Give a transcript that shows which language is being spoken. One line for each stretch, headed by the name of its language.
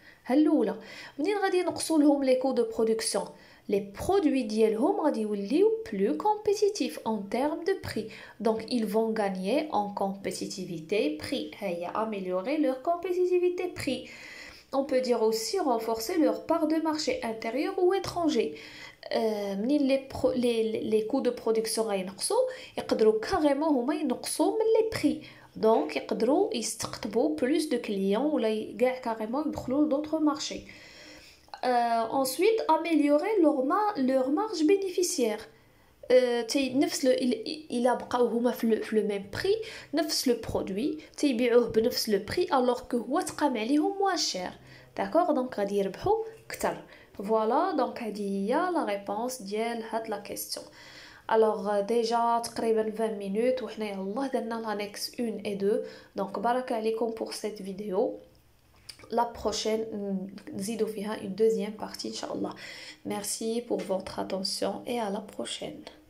French: هالاولى
Arabic: منين غادي ينقصوا لهم
French: les coûts de production les produits
Arabic: ديالهم غادي يوليو
French: plus compétitifs en termes de prix. Donc ils vont gagner en compétitivité prix. هي améliorer leur compétitivité prix. On peut dire aussi renforcer leur part de marché intérieur ou étranger. les coûts de production
Arabic: غينقصوا يقدروا كاريمون هما ينقصوا من لي بري دونك يقدروا يستقطبوا
French: plus de clients
Arabic: ولا كاع كاريمون يدخلوا
French: d'autres marchés. Ensuite améliorer leur marge bénéficiaire.
Arabic: نفس الا بقاو هما في لو ميم بري نفس لو برودوي تيبيعوه بنفس لو بري
French: alors que
Arabic: هو تقام عليهم
French: moins cher. D'accord, donc
Arabic: غادي يربحوا كتر.
French: Voilà, donc
Arabic: هذه هي
French: la réponse
Arabic: ديال هاد
French: la question. Alors déjà
Arabic: تقريبا
French: 20 minutes
Arabic: وحنا يلاه درنا
French: l'annexe 1 et 2. Donc
Arabic: بارك عليكم
French: pour cette vidéo. La prochaine
Arabic: نزيدو فيها
French: une deuxième partie
Arabic: إن شاء الله.
French: Merci pour votre attention et à la prochaine.